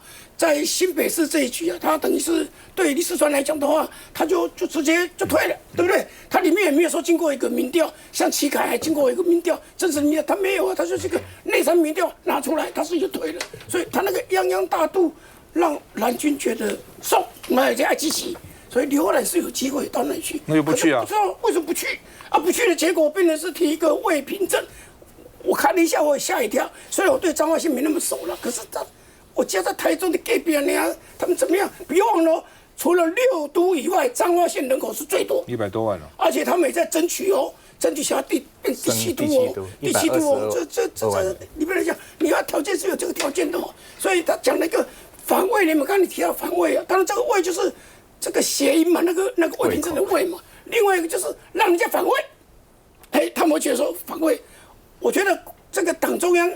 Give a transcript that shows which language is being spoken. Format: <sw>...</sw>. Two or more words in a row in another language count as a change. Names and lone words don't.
<zh>在新北市這一局啊，他等於是對李四川來講的話，他就直接就退了，對不對？他裡面也沒有說經過一個民調，像齊凱還經過一個民調，真實民調他沒有啊，他就是一個內參民調拿出來，他自己就退了，所以他那個泱泱大度讓藍軍覺得送，而且愛積極，所以劉荷蘭是有機會到那裡去，那又不去啊？不知道為什麼不去啊？不去的結果變成是提一個魏平正，我看了一下，我也嚇一跳，雖然我對彰化縣沒那麼熟了，可是我家在台中的隔壁啊，他們怎麼樣？別忘了，除了6都以外，彰化縣人口是最多，100多萬了。而且他們也在爭取哦，爭取想要變第7都哦，第7都哦，這裡面來講，你要條件是有這個條件的哦。所以他講那個反魏，你們剛才你提到反魏啊，當然這個魏就是這個諧音嘛，那個魏平正的魏嘛。另外一個就是讓人家反魏，他們會覺得說反魏，我覺得這個黨中央。</zh>